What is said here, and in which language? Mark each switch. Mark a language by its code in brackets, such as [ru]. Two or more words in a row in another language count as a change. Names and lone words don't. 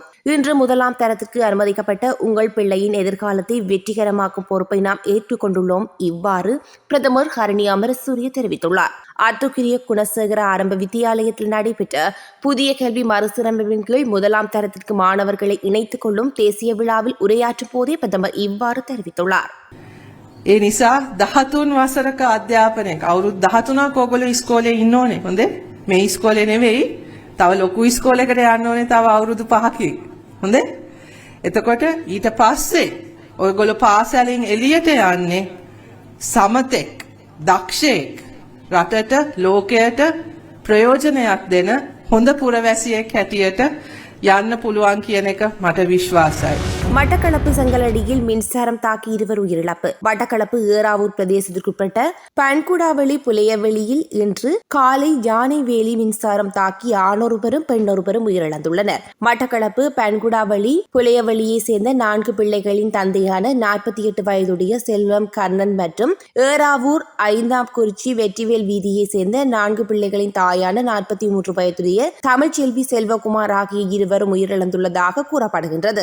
[ta] இன்று 1ஆம் தரத்திற்கு அனுமதிக்கப்பட்ட உங்கள் பிள்ளையின் எதிர்காலத்தை வெற்றிகரமாக்கும் பொறுப்பை நாம் ஏற்றுக்கொண்டுள்ளோம். இவ்வாறு பிரதமர் ஹரணி அமரசூரிய தெரிவித்துள்ளார். ஆற்றுக்கிரிய குணசேகர ஆரம்ப வித்தியாலயத்தில் நடைபெற்ற புதிய கல்வி மறுசீரமைப்பின் கீழ் 1ஆம் தரத்திற்கு மாணவர்களை இணைத்துக் கொள்ளும் தேசிய விழாவில் உரையாற்றும் போதே பிரதமர் இவ்வாறு தெரிவித்துள்ளார். [si] ඒ නිසා 13 වසරක අධ්‍යාපනයක් අවුරුදු 13ක් ඔයගොල්ලෝ ඉස්කෝලේ ඉන්න ඕනේ. හොඳේ? මේ ඉස්කෝලේ නෙවෙයි. තව ලොකු ඉස්කෝලයකට යන්න ඕනේ තව අවුරුදු 5කින්. හොඳේ? එතකොට ඊට පස්සේ ඔයගොල්ලෝ පාසලෙන් එළියට යන්නේ සමතෙක්, දක්ෂයෙක්, රටට ලෝකයට ප්‍රයෝජනයක් දෙන හොඳ පුරවැසියෙක් හැටියට යන්න පුළුවන් කියන එක මට විශ්වාසයි. [ta] மட்டக்களப்பு செங்கலடியில் மின்சாரம் தாக்கி 2 உயிரிழப்பு. மட்டக்களப்பு ஏறாவூர் பிரதேசத்திற்குட்பட்ட பன்குடாவெளி புலையவெளியில் இன்று காலை யானைவேலி மின்சாரம் தாக்கி ஆணொருவரும் பெண்ணொருவரும் உயிரிழந்துள்ளனர். மட்டக்களப்பு பன்குடாவெளி புலையவெளியை சேர்ந்த 4 பிள்ளைகளின் தந்தையான 48 வயதுடைய செல்வம் கர்ணன் மற்றும் ஏறாவூர் 5ஆம் குறிச்சி வெற்றிவேல் வீதியை சேர்ந்த 4 பிள்ளைகளின் தாயான 43 வயதுடைய தமிழ்ச்செல்வி செல்வகுமார் ஆகிய இருவரும் உயிரிழந்துள்ளதாக கூறப்படுகின்றது.